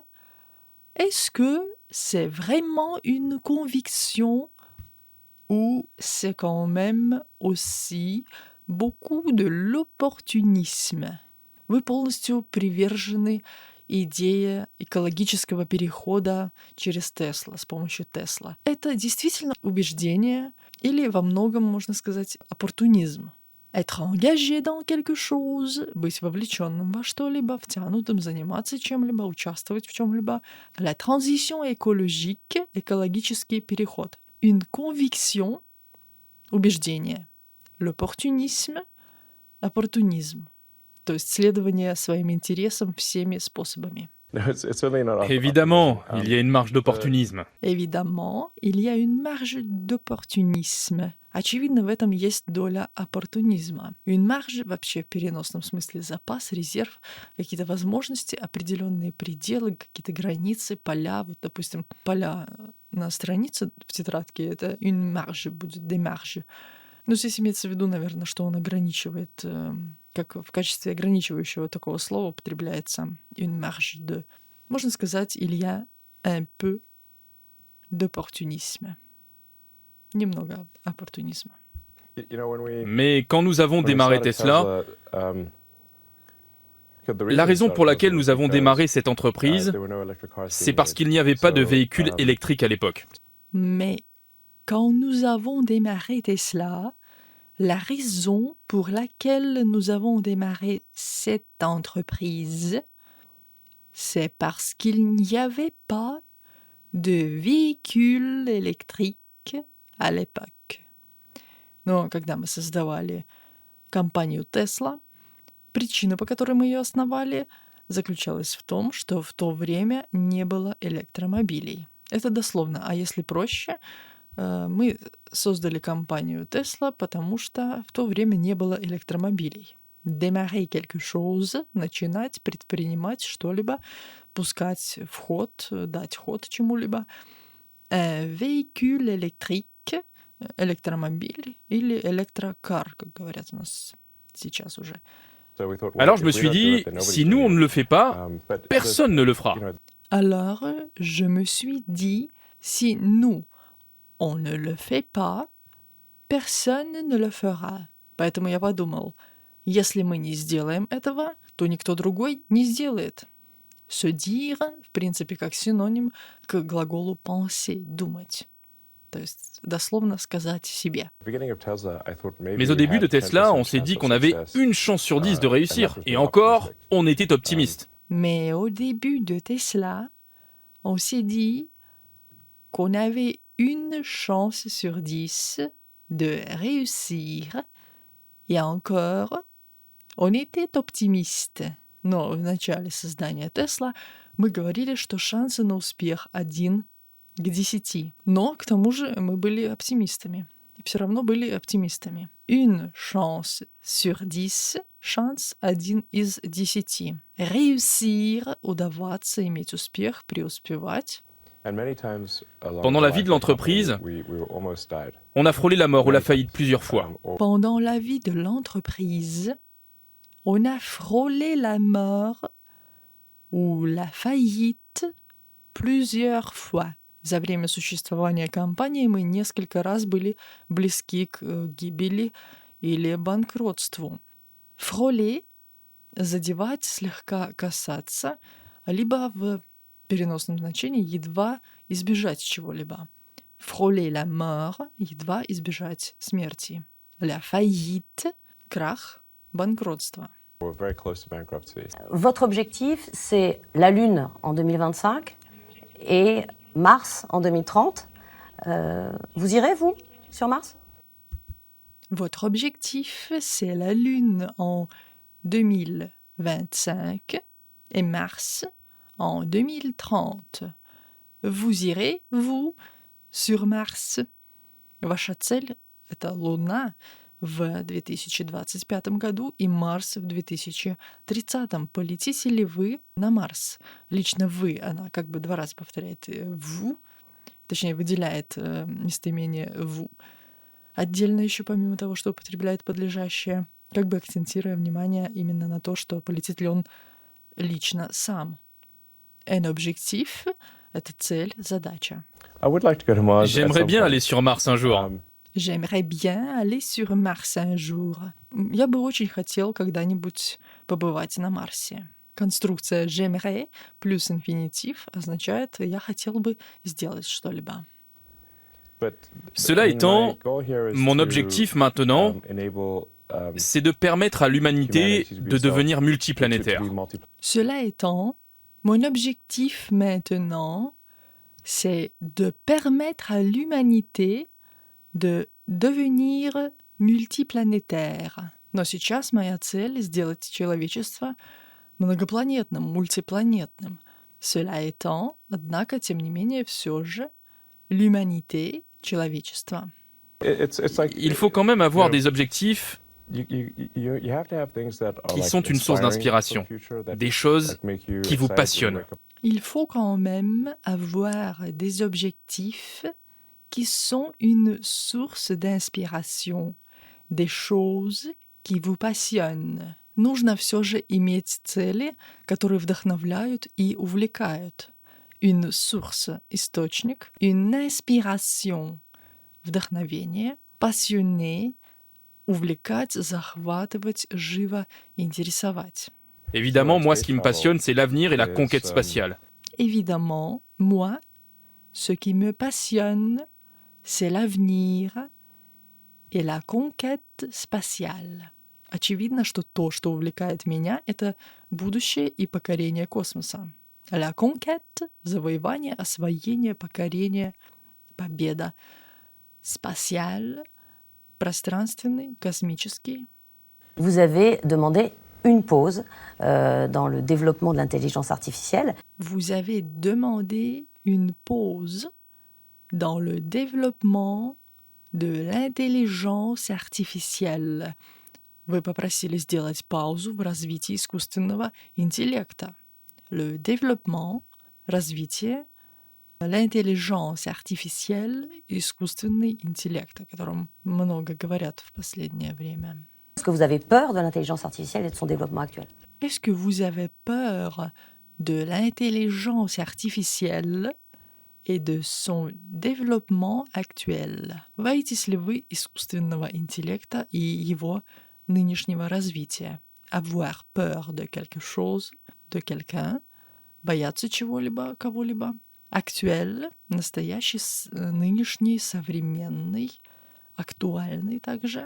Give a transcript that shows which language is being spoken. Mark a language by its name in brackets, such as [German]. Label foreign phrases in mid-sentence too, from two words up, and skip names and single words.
[French] Est-ce que c'est vraiment une conviction ou c'est quand même aussi beaucoup de l'opportunisme? [Russian] Вы полностью привержены идее экологического перехода через Тесла, с помощью Тесла. Это действительно убеждение или во многом, можно сказать, оппортунизм. [French] Être engagé dans quelque chose, [Russian] быть вовлеченным во что-либо, втянутым, заниматься чем-либо, участвовать в чем-либо. [French] La transition écologique, écologique переход. Une conviction, [Russian] убеждение. [French] L'opportunisme, opportunisme. [Russian] То есть следование своим интересам всеми способами. [French] Évidemment, il y a une marge d'opportunisme. Évidemment, il y a une marge d'opportunisme. [Russian] Очевидно, в этом есть доля оппортунизма. [French] Une marge, [Russian] вообще в переносном смысле запас, резерв, какие-то возможности, определенные пределы, какие-то границы, поля. Вот, допустим, поля на странице в тетрадке — это [French] une marge, [Russian] будет [French] des marges. [Russian] Но здесь имеется в виду, наверное, что он ограничивает, как в качестве ограничивающего такого слова употребляется [French] une marge de. [Russian] Можно сказать, [French] il y a un peu d'opportunisme. [Russian] Немного оппортунизма. [French] Mais quand nous avons démarré Tesla, la raison pour laquelle nous avons démarré cette entreprise, c'est parce qu'il n'y avait pas de véhicules électriques à l'époque. Mais quand nous avons démarré Tesla, la raison pour laquelle nous avons démarré cette entreprise, c'est parce qu'il n'y avait pas de véhicules électriques à l'époque. [Russian] Но когда мы создавали компанию Tesla, причина, по которой мы ее основали, заключалась в том, что в то время не было электромобилей. Это дословно. А если проще, мы создали компанию Tesla, потому что в то время не было электромобилей. [French] Démarrer quelque chose, [Russian] начинать, предпринимать что-либо, пускать в ход, дать ход чему-либо. [French] Véhicule électrique, [Russian] электромобиль или электрокар, как говорят у нас сейчас уже. [French] Alors je me suis dit, si nous on ne le fait pas, personne ne le fera. Alors, je me suis dit, si nous, on ne le fait pas, personne ne le fera. [Russian] Поэтому я подумал, если мы не сделаем этого, то никто другой не сделает. [French] Se dire, [Russian] в принципе, как синоним к глаголу penser, думать. То есть дословно сказать себе. [French] Mais au début de Tesla, on s'est dit qu'on avait une chance sur 10 de réussir. Et encore, on était optimiste. Mais au début de Tesla, on s'est dit qu'on avait une chance sur 10 de réussir. Et encore, on était optimiste. [Russian] Но в начале создания Tesla мы говорили, что шансы на успех 1 к 10. Но, к тому же, мы были оптимистами. Все равно были оптимистами. [French] Une chance sur 10, [Russian] шанс 1 из 10. Réussir, удаваться, иметь успех, преуспевать. [French] Pendant la vie de l'entreprise, on a frôlé la mort ou la faillite plusieurs fois. Pendant la vie de l'entreprise, on a frôlé la mort ou la faillite plusieurs fois. [Russian] За время существования компании мы несколько раз были близки к гибели или банкротству. Frôler — задевать, слегка касаться, либо в переносном значении едва избежать чего-либо. [French] Frôler la mort — [Russian] едва избежать смерти. [French] La faillite — [Russian] крах, банкротство. [French] Votre objectif, c'est la Lune en 2025 et Mars en 2030. Vous irez, vous, sur Mars? Votre objectif, c'est la Lune en 2025 et Mars en 2030. Vous irez, vous, sur Mars. [Russian] Ваша цель — это Луна в 2025 году и Марс в 2030. Полетите ли вы на Марс? Лично вы, она как бы 2 раза повторяет «vous», точнее, выделяет местоимение «vous». Отдельно еще, помимо того, что употребляет подлежащее, как бы акцентируя внимание именно на то, что полетит ли он лично сам. [French] Un objectif — [Russian] это цель, задача. [French] J'aimerais bien aller sur Mars un jour. J'aimerais bien aller sur Mars un jour. [Russian] Я бы очень хотел когда-нибудь побывать на Марсе. Конструкция j'aimerais плюс инфинитив означает «я хотел бы сделать что-либо». [French] Cela étant, mon objectif maintenant, c'est de permettre à l'humanité de devenir multiplanétaire. Cela étant, mon objectif maintenant, c'est de permettre à l'humanité de devenir multiplanétaire. [Russian] Но сейчас моя цель — сделать человечество многопланетным, мультипланетным. [French] Cela étant, [Russian] однако, тем не менее, все же, l'humanité, человечество. [French] Il faut quand même avoir des objectifs qui sont une source d'inspiration, des choses qui vous passionnent. Il faut quand même avoir des objectifs qui sont une source d'inspiration, des choses qui vous passionnent. [Russian] Нужно все же иметь цели, которые вдохновляют и увлекают. [French] Une source, источник, une inspiration, [Russian] вдохновение, passionné, увлекать, захватывать, живо интересовать. [French] Évidemment, moi, ce qui me passionne, c'est l'avenir et la conquête spatiale. Évidemment, moi, ce qui me passionne, c'est l'avenir et la conquête spatiale. [Russian] Очевидно, что то, что увлекает меня, это будущее и покорение космоса. [French] La conquête — [Russian] завоевание, освоение, покорение, победа. Spatial — пространственный, космический. [French] Vous avez demandé une pause dans le développement de l'intelligence artificielle. Vous avez demandé une pause dans le développement de l'intelligence artificielle. [Russian] Вы попросили сделать паузу в развитии искусственного интеллекта. [French] Le développement, развитие, l'intelligence artificielle, [Russian] искусственный интеллект, о котором много говорят в последнее время. [French] Est-ce que vous avez peur de l'intelligence artificielle et de son développement actuel? Est-ce que vous avez peur de l'intelligence artificielle et de son développement actuel? [Russian] Боитесь ли вы искусственного интеллекта и его нынешнего развития? [French] Avoir peur de quelque chose, de quelqu'un, [Russian] бояться чего-либо, кого-либо. Actuel, настоящий, нынешний, современный, актуальный также.